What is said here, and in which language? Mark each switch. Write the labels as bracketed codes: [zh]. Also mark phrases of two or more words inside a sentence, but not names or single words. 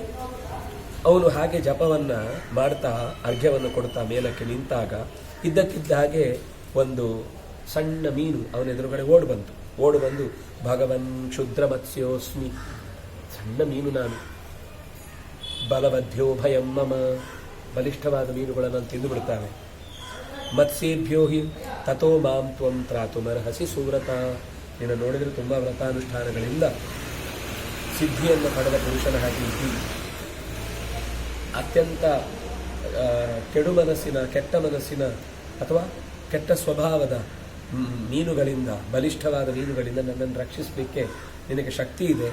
[kn] ಅವನು ಹಾಗೆ ಜಪವನ್ನು ಮಾಡ್ತಾ ಅರ್ಘ್ಯವನ್ನು ಕೊಡ್ತಾ ಮೇಲಕ್ಕೆ ನಿಂತಾಗ ಇದ್ದಕ್ಕಿದ್ದ ಹಾಗೆ ಒಂದು ಸಣ್ಣ ಮೀನು ಅವನ ಎದುರುಗಡೆ ಓಡು ಬಂದು [sa] ಭಗವನ್ ಕ್ಷುದ್ರ ಮತ್ಸ್ಯೋಸ್ಮಿ, [kn] ಸಣ್ಣ ಮೀನು ನಾನು, [sa] ಬಲವದ್ಯೋ ಭಯಂ ಮಮ, [kn] ಬಲಿಷ್ಠವಾದ ಮೀನುಗಳನ್ನು ತಿಂದು ಬಿಡ್ತಾನೆ. [sa] ಮತ್ಸ್ಯೇಭ್ಯೋ ಹಿ ತಥೋ ಮಾಂ ತ್ವಂ ತ್ರಾತುಮರ್ಹಸಿ ಸುವ್ರತ, [kn] ನಿನ್ನ ನೋಡಿದರೆ ತುಂಬ ವ್ರತಾನುಷ್ಠಾನಗಳಿಂದ ಸಿದ್ಧಿಯನ್ನು ಪಡೆದ ಪುರುಷನ ಹಾಗೆ ಇದ್ದೀವಿ. ಅತ್ಯಂತ ಕೆಡು ಮನಸ್ಸಿನ, ಕೆಟ್ಟ ಮನಸ್ಸಿನ ಅಥವಾ ಕೆಟ್ಟ ಸ್ವಭಾವದ ಮೀನುಗಳಿಂದ, ಬಲಿಷ್ಠವಾದ ಮೀನುಗಳಿಂದ ನನ್ನನ್ನು ರಕ್ಷಿಸಲಿಕ್ಕೆ ನಿನಗೆ ಶಕ್ತಿ ಇದೆ.